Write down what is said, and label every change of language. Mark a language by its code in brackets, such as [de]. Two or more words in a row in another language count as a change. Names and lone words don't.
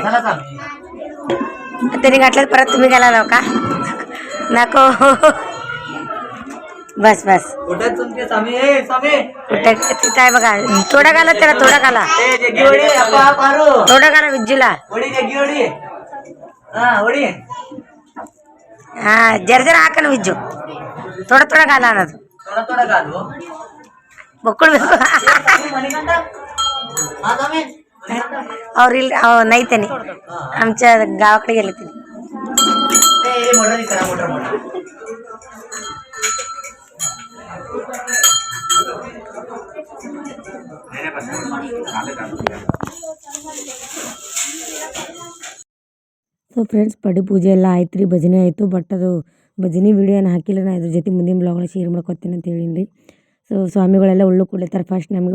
[mr] त्यांनी घातलं परत तुम्ही घाला का नको बस बस कुठे तुमचे स्वामी ए स्वामी कुठे तिथं आहे बघा थोडा घाला त्याला थोडा घाला ए जग्गी वडी अप्पा पारू थोडा घाला विज्जूला वडी जग्गी वडी हा वडी हा जरा जरा ಹಾಕಣ ವಿಜ್ಜು थोडा थोडा घाला ಅನ್ನೋದು थोडा थोडा घालू [kn] ಬೊಕ್ಕಳ್ಬೇಕು [mr] मणिकंठ हा स्वामी [kn] ಅವ್ರು ಇಲ್ಲಿ [mr] नाही त्याने आमच्या गावाकडे गेले ते ए मोटर दिसरा मोटर मोटर [en] so friends [kn] ಪಡಿ ಪೂಜೆ ಎಲ್ಲ ಆಯ್ತು ರೀ ಭಜನೆ ಆಯಿತು ಬಟ್ ಅದು ಭಜನೆ ವಿಡಿಯೋ ಏನು ಹಾಕಿಲ್ಲ ನಾನು ಅದ್ರ ಜೊತೆ ಮುಂದಿನ ಬ್ಲಾಗ್ಗಳು ಶೇರ್ ಮಾಡ್ಕೊತೀನಿ ಅಂತ ಹೇಳೀನಿ ರೀ ಸೊ ಸ್ವಾಮಿಗಳೆಲ್ಲ ಉಳ್ಳು ಕೊಡ್ಲತ್ತಾರೆ ಫಸ್ಟ್ ನಮಗೆ